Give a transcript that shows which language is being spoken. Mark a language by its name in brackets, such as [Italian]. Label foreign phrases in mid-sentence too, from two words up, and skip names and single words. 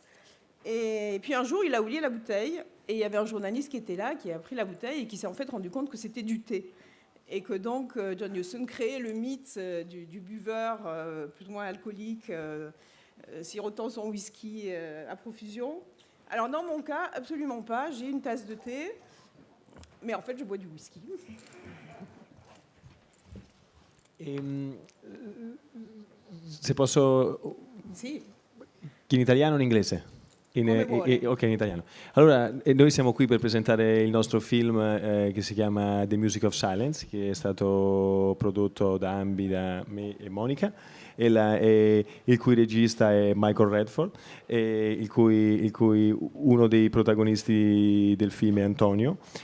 [French] Et puis un jour, il a oublié la bouteille. Et il y avait un journaliste qui était là, qui a pris la bouteille et qui s'est en fait rendu compte que c'était du thé. Et que donc John Huston créait le mythe du buveur plus ou moins alcoolique, sirotant son whisky à profusion. Alors dans mon cas, absolument pas. J'ai une tasse de thé, mais en fait je bois du whisky. [Italian] Se posso... Sì. In italiano o in inglese? Ok, in italiano. Allora, noi siamo qui per presentare il nostro film che si chiama The Music of Silence, che è stato prodotto da Ambi, da me e Monica, il cui regista è Michael Radford, il cui uno dei protagonisti del film è Antonio.